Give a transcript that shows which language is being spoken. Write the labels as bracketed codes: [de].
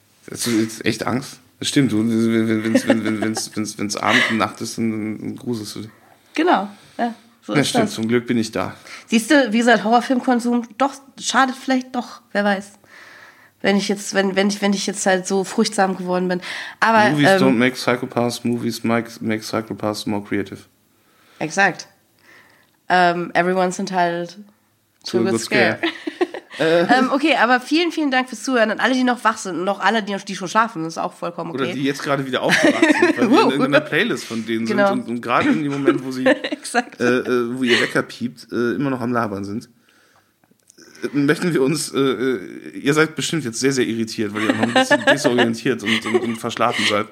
[de] Hast du jetzt echt Angst? Das stimmt, wenn es Abend und Nacht ist, dann gruselst du dich. Genau, ja. So ja ist stimmt, das. Zum Glück bin ich da. Siehst du, wie gesagt, Horrorfilmkonsum doch schadet vielleicht doch, wer weiß. Wenn ich jetzt halt so furchtsam geworden bin. Aber, [en] Movies don't make psychopaths, movies make psychopaths more creative. [de] Exakt. [en] Everyone's entitled to a good scare. [de] Okay, aber vielen, vielen Dank fürs Zuhören und alle, die noch wach sind und auch alle, die schon schlafen, das ist auch vollkommen okay. Oder die jetzt gerade wieder aufgewacht sind, weil wir in der Playlist von denen genau. sind und gerade in dem Moment, wo sie wo ihr Wecker piept, immer noch am Labern sind, möchten wir uns, ihr seid bestimmt jetzt sehr, sehr irritiert, weil ihr noch ein bisschen desorientiert und verschlafen seid.